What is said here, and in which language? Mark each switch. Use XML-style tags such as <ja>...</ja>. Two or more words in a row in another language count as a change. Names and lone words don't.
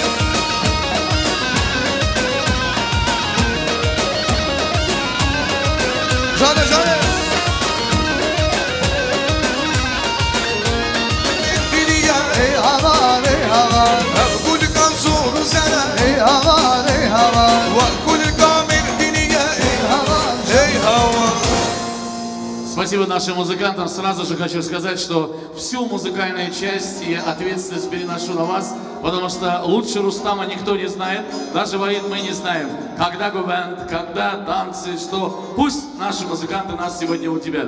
<ku>Cane Diniye ey havar Ey havar Vakul kamil diniye ey havar</ku> <ru>Спасибо нашим музыкантам. Сразу же хочу сказать, что всю музыкальную часть и ответственность переношу на вас, потому что лучше Рустама никто не знает, даже Ваид мы не знаем, когда губенд, когда танцы, что пусть наши музыканты нас сегодня удивят.</ru>